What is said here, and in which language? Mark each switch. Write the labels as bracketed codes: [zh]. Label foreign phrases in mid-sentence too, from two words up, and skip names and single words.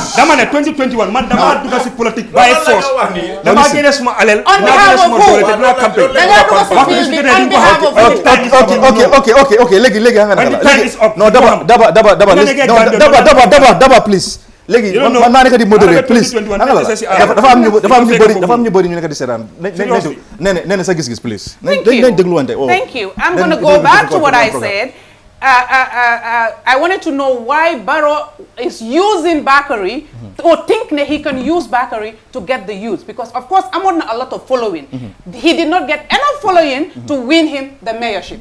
[wo] Dama ne 2021 man dama dugg si politique [en] by force. [wo] Dama génne suma alal. [en] On behalf of who? Okay. [wo] Léegi Daba please. Léegi man maa nekk di modéré please. Dafa am ñu bëri ñu nekk di seetaan. Nee sa gis-gis please. Nañ dégluwante. [en] Thank you. I'm going to go back to what I said. I wanted to know why Barrow is using Bakary or think that he can use Bakary to get the youth because of course I'm on a lot of following. He did not get enough following to win him the mayorship.